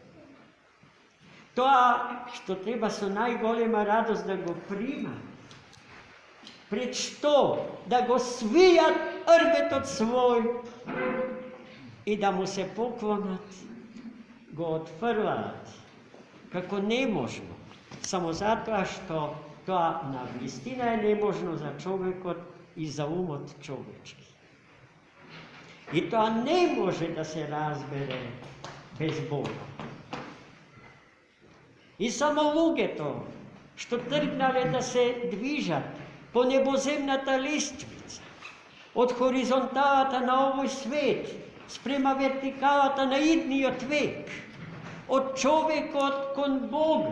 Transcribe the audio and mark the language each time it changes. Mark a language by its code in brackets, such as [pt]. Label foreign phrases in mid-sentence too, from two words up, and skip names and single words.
[mk] Тоа што треба со најголема радост да го прима, пред што да го свијат рбетот свој и да му се поклонат, го отфрлаат како неможно, само затоа што тоа на вистина е неможно за човекот и за умот човечки. И то не може да се разбере без Бога. И само луѓе то, што тргнале да се движат по небоземната лествица, од хоризонталата на овој свет, спрема вертикалата на идниот век, од човека кон Бога.